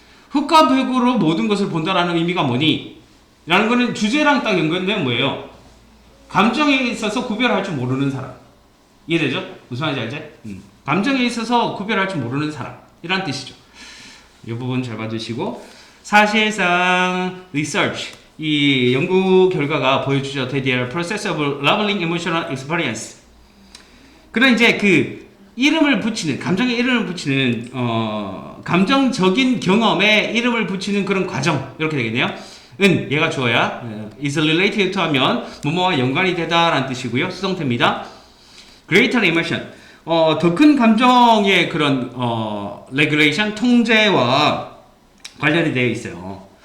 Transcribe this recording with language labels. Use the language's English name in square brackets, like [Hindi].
[Korean] 흑과 백으로 모든 것을 본다라는 의미가 뭐니? 라는 거는 주제랑 딱 연관되면 뭐예요? 감정에 있어서 구별할 줄 모르는 사람. 이해되죠? 무슨 말인지 알지? 감정에 있어서 구별할 줄 모르는 사람. 이란 뜻이죠. 이 부분 잘 봐주시고, 사실상 research, 이 연구 결과가 보여주죠. [English] That they are process of labeling emotional experience. [Korean] 그런 이제 그 이름을 붙이는, 감정에 이름을 붙이는, 감정적인 경험에 이름을 붙이는 그런 과정, 이렇게 되겠네요. 얘가 주어야 is related to 하면 뭐뭐와 연관이 되다라는 뜻이고요. 수동태입니다. [English] greater emotion, [Korean] 더 큰 감정의 그런 regulation, 통제와 관련이 되어 있어요.